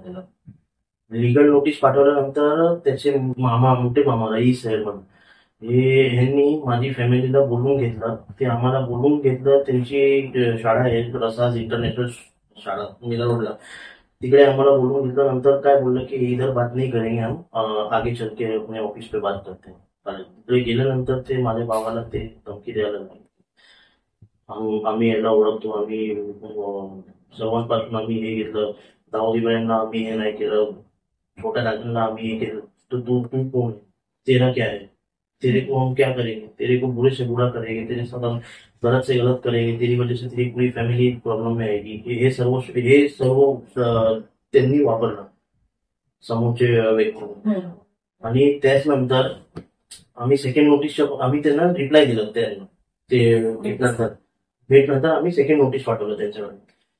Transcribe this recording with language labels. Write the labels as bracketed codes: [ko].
[mr] त्याला legal notice पाठवल्यानंतर त्याचे मोठे मामा रईस आहे म्हणून ह्यांनी माझी फॅमिलीला बोलवून घेतलं. ते आम्हाला बोलवून घेतलं. त्यांची शाळा आहे रसाज इंटरनॅशनल शाळा मीरा रोडला, तिकडे आम्हाला बोलवून घेतलं. नंतर काय बोललं की [hi] इधर बात नाही करेंगे हम, आगे चल के अपने ऑफिस पे बात करते हैं. [mr] तिकडे गेल्यानंतर ते माझ्या भावाला ते धमकी द्यायला लागले. आम्ही याला ओळखतो, आम्ही सर्वांपासून आम्ही हे घेतलं, दाऊदीबाईंना आम्ही हे नाही केलं, छोट्या राजांना आम्ही हे केलं, तर तू कोण है? [hi] तेरा क्या है? तेरे को हम क्या करेंगे? तेरे को बुरे से बुरा करेंगे, तेरे साथ हम गलत से गलत करेंगे, तेरी वजह से तेरी पूरी फॅमिली प्रॉब्लेम में आएगी. [mr] हे सर्व त्यांनी वापरलं समोरचे व्यक्ती. आणि त्याच नंतर आम्ही सेकंड नोटीसच्या आम्ही त्यांना रिप्लाय दिलं. ते भेटनंतर आम्ही सेकंड नोटीस पाठवलं त्यांच्याकडे.